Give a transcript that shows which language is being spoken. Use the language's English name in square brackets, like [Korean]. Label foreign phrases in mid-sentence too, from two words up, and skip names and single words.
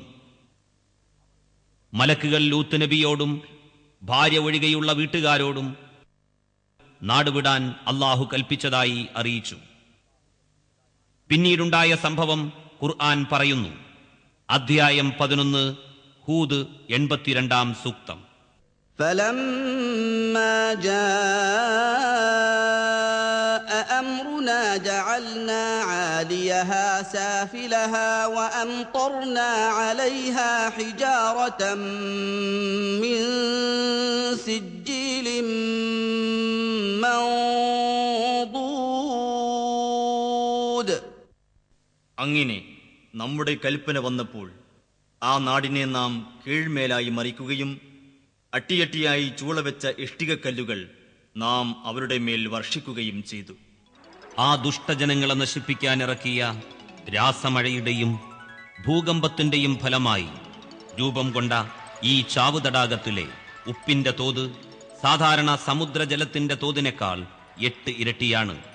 [Malayalam] മലക്കുകൾ ലൂത്ത് നബിയോടും ഭാര്യ ഒഴികെയുള്ള വീട്ടുകാരോടും നാടുവിടാൻ അല്ലാഹു കൽപ്പിച്ചതായി അറിയിച്ചു. പിന്നീടുണ്ടായ സംഭവം ഖുർആൻ പറയുന്നു. അധ്യായം 11 ഹൂദ് 82 സൂക്തം. [Arabic] فلما جاء أمرنا جعلنا عاليها سافلها وأمطرنا عليها حجارة من سجيل منضود. [Malayalam] അങ്ങനെ നമ്മുടെ കൽപ്പന വന്നപ്പോൾ ആ നാടിനെ നാം കീഴ്മേലായി മറിക്കുകയും അട്ടിയട്ടിയായി ചൂളവെച്ച ഇഷ്ടികക്കല്ലുകൾ നാം അവരുടെ മേൽ വർഷിക്കുകയും ചെയ്തു. ആ ദുഷ്ടജനങ്ങളെ നശിപ്പിക്കാൻ ഇറക്കിയ രാസമഴയുടെയും ഭൂകമ്പത്തിന്റെയും ഫലമായി രൂപം കൊണ്ട ഈ ചാവു തടാകത്തിലെ ഉപ്പിന്റെ തോത് സാധാരണ സമുദ്രജലത്തിന്റെ തോതിനേക്കാൾ 8 ഇരട്ടിയാണ്.